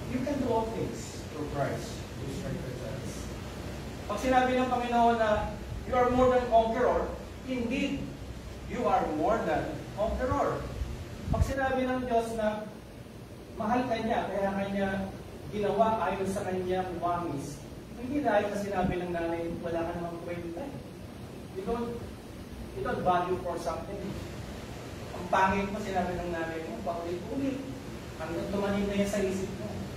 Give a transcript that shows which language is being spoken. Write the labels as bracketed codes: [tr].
[en] You can do all things through Christ, who strengthens us. [tl] Pag sinabi ng Panginoon na [en] you are more than conqueror, indeed, you are more than conqueror. [tl] Pag sinabi ng Diyos na mahal ka niya, kaya kanya ginawa ayon sa kanyang wamis, hindi dahil sa sinabi ng nanay, wala ka namang kwenta. [en] You don't value for something. [tl] Ang pangit mo, sinabi ng nanay mo, paulit-ulit. Hanggang tumanin na yan sa isip mo.